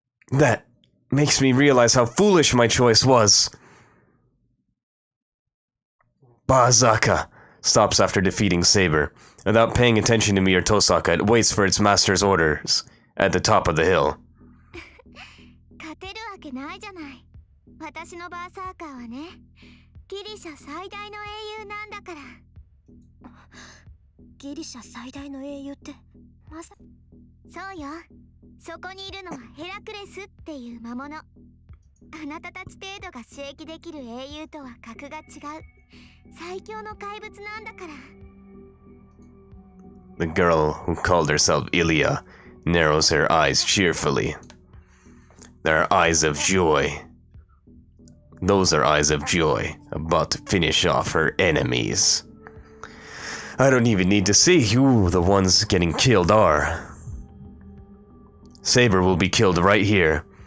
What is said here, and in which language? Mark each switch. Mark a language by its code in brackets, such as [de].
[en] That makes me realize how foolish my choice was. BASKA stops after defeating Saber. Without paying attention to me or Tosaka, it waits for its master's orders at the top of the hill. [ja] 勝てるわけないじゃない。私のバーサーカーはね、ギリシャ最大の英雄なんだから。ギリシャ最大の英雄ってまさ。そうよ。そこにいるのはヘラクレスっていう魔物。あなたたち程度が刺激できる英雄とは格が違う。最強の怪物なんだから。 [en] The girl who called herself Ilya narrows her eyes cheerfully. There are eyes of joy. Those are eyes of joy, about to finish off her enemies. I don't even need to see who the ones getting killed are. Saber will be killed right here.